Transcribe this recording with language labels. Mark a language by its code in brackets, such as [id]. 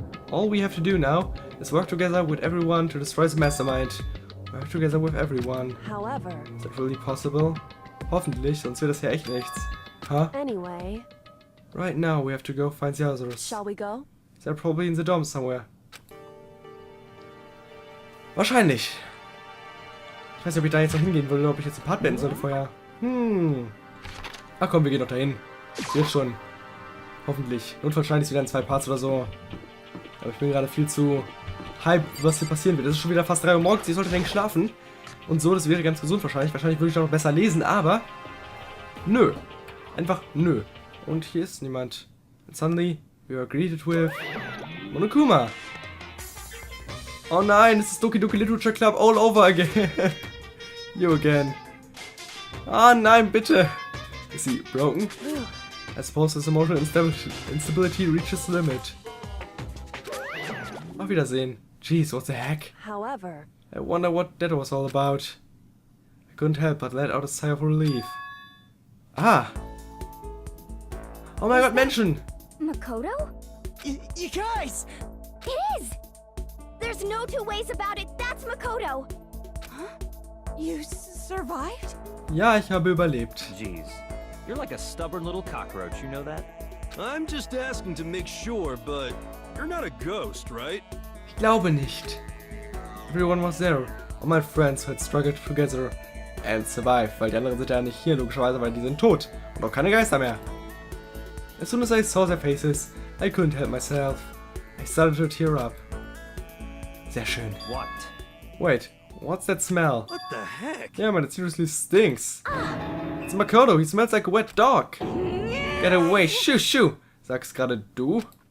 [en] All we have to do now is work together with everyone to destroy the mastermind. Work together with everyone. however, Is that really possible? [de] Hoffentlich, sonst wird das hier echt nichts. [en] Huh? anyway, Right now we have to go find the others. shall we go? They're probably in the dome somewhere. [de] Wahrscheinlich. Ich weiß nicht, ob ich da jetzt noch hingehen würde oder ob ich jetzt den Part beenden sollte vorher. Ach komm, wir gehen doch dahin. Wird schon. Hoffentlich. Notfalls schneide ich wieder in 2 Parts oder so. Aber ich bin gerade viel zu hyped, was hier passieren wird. Es ist schon wieder fast 3 Uhr morgens. Ich sollte eigentlich schlafen. Und so, das wäre ganz gesund wahrscheinlich. Wahrscheinlich würde ich noch besser lesen, aber... Nö. Einfach nö. Und hier ist niemand. [en] And suddenly, we are greeted with... Monokuma. [de] Oh nein, es ist [en] Doki Doki Literature Club all over again. You again. [de] Ah nein, bitte. [en] Is he broken? I suppose his emotional instability reaches the limit. [de] Auf Wiedersehen. [en] Jeez, what the heck? However, I wonder what that was all about. I couldn't help but let out a sigh of relief. Ah! Oh my god, Menschen! Makoto? You guys! It is! There's no two ways about it. That's Makoto. You survived? [de] Ja, ich habe überlebt. [en] Jeez, you're like a stubborn little cockroach, you know that? I'm just asking to make sure, but you're not a ghost, right? [de] Ich glaube nicht. [en] Everyone was there. All my friends who had struggled together and survived, [de] weil die anderen sind ja nicht hier, logischerweise, weil die sind tot. Und auch keine Geister mehr. [en] As soon as I saw their faces, I couldn't help myself. I started to tear up. [de] Sehr schön. [en] What? Wait, what's that smell? What the heck? Yeah, man, it seriously stinks. It's Makoto, he smells like a wet dog. Get away, shoo shoo, [de] sagst gerade du.